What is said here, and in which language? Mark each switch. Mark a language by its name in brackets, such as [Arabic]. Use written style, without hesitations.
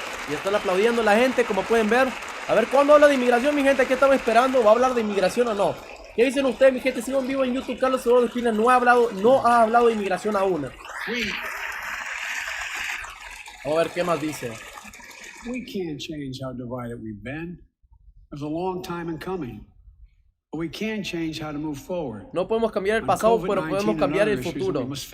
[Spanish] Y están aplaudiendo la gente, como pueden ver. A ver, ¿cuándo habla de inmigración, mi gente? ¿Qué estaba esperando? ¿Va a hablar de inmigración o no? ¿Qué dicen ustedes, mi gente? Sigo en vivo en YouTube. Carlos Eduardo Espina no ha hablado de inmigración aún. A ver, ¿qué más dice? [English] We can't change how divided we've been. It was a long time in coming. But we can change how to move forward. [Spanish] No podemos cambiar el pasado, pero podemos cambiar el futuro.